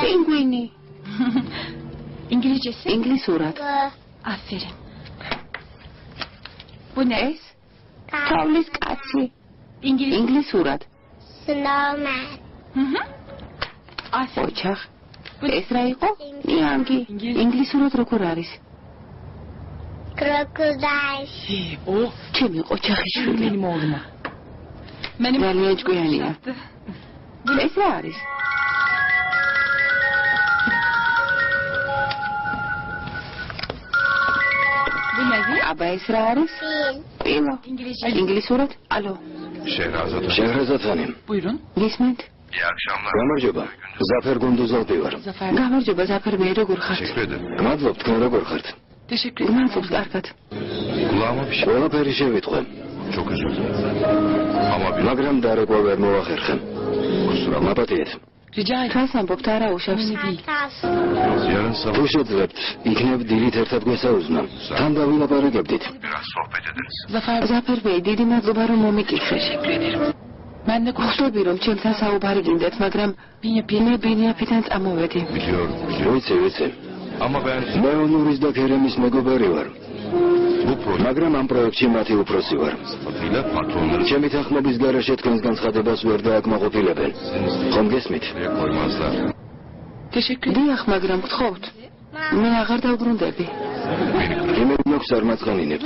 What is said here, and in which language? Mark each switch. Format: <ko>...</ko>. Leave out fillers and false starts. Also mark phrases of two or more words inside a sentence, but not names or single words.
<ka>პინგვინი.</ka> <tr>İngilizcesi.</tr> <ka>ინგლისურად.</ka> <tr>Aferin. Bu ne?</tr> <ka>ეს თოვლის კაცი.</ka> <tr>İngiliz.</tr> <ka>ინგლისურად.</ka> <tr>Snowman. Hı hı. Aferin.</tr> <ka>ოჩახ. ეს რა იყო? ნიანგი. ინგლისურად როგორ არის?</ka> <tr>Crocodile. Oh.</tr> <ka>ჩემი ოჩახიშვილი.</ka> <tr>Benim oğluma. Benim</tr> <ka>ძალიან ჭკვიანია. ეს რა არის?</ka> <tr>Bu ne?</tr> <ka>აბა ეს რა არის?</ka> <tr>Fil.</tr> <ka>პილო.</ka> <tr>İngilizce.</tr> <ka>ინგლისურად? ალო. შეღრაზათ. შეღრაზათანი.</ka> <tr>Buyurun.</tr> <ka>გისმენთ?</ka> <tr>İyi akşamlar.</tr> <ka>გამარჯობა. ზაფერ გუნდუზალდი ვარ.</ka> <tr>Zafer.</tr> <ka>გამარჯობა ზაფერ მე როგორ ხართ?</ka> <tr>Teşekkür ederim.</tr> <ka>გმადლობ თქვენ როგორ ხართ?</ka> <tr>Teşekkür ederim.</tr> <ka>მადლობს კარგად.</ka> <tr>Kulağıma bir şey.</tr> <ka>ყველაფერი შევიტყვე.</ka> <tr>Çok özür dilerim. Ama bir</tr> <ka>მაგრამ დარეკვა ვერ მოვახერხე. მაპატიეთ.</ka> <tr>Rica ederim.</tr> <ka>თავს ამბობთ არა უშავს.</ka> <tr>Önemli değil. Tas. yarın sabah</tr> <ka>თუ შეძლებთ, იქნებ დილით ერთად გვესაუზნა. თან დავილაპარაკებდით.</ka> <tr>biraz sohbet ederiz. Zafer.</tr> <ka>ზაფერ ბეი დიდი მადლობა რომ მომიკითხე.</ka> <tr>Ben de</tr> <ka>ხვდები რომ ჩემთან საუბარი გინდათ, მაგრამ</ka> <tr>Bine</tr> <ka>ბინიაფიდან წამოვედი.</ka> <tr>Biliyorum.</tr> <ka>ვიცი.</ka> <tr>Ama ben</tr> <ka>მე ონურის და ქერემის მეგობარი ვარ.</ka> <tr>bu proje</tr> <ka>მაგრამ ამ პროექტში მათი უფროსი ვარ.</ka> <tr>sıfatıyla patronları</tr> <ka>ჩემი თანხმობის გარეშე თქვენს განცხადებას ვერ დააკმაყოფილებენ. ხომ გესმით?</ka> <tr>sıraya koymazlar. teşekkür ederim.</tr> <ka>დიახ, მაგრამ გთხოვთ. მე აღარ დავბრუნდები. იმედ მაქვს არ მაწყანინებთ.</ka>